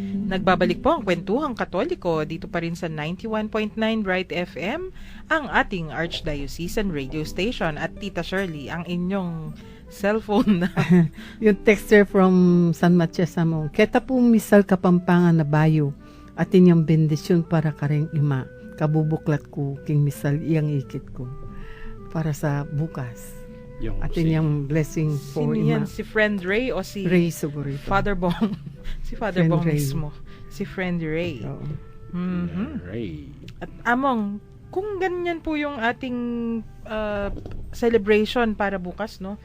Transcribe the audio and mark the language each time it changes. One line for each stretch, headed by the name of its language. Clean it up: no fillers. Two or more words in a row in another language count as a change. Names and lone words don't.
Filipino: Nagbabalik po ang Kwentuhang Katoliko dito pa rin sa 91.9 Bright FM, ang ating
English: Archdiocesan radio station.
Filipino: At Tita Shirley, ang inyong cellphone na. Yung texter from San Matias Samong,
Pampanga: keta po misal kapampangan na bayo, at inyong bendisyon para kareng ima, kabubuklat ko, king misal iyang ikit ko,
Filipino: para sa bukas. Yung At inyong
English: blessing for
Filipino: Sino ima. yan? Si Friend Ray o si Ray Sugurito. Father Bong? Si Father Friend Bong Ray. mismo. Si Friend Ray. Oo. Mhm. Ray. At Among, kung ganyan po yung ating celebration para bukas, no?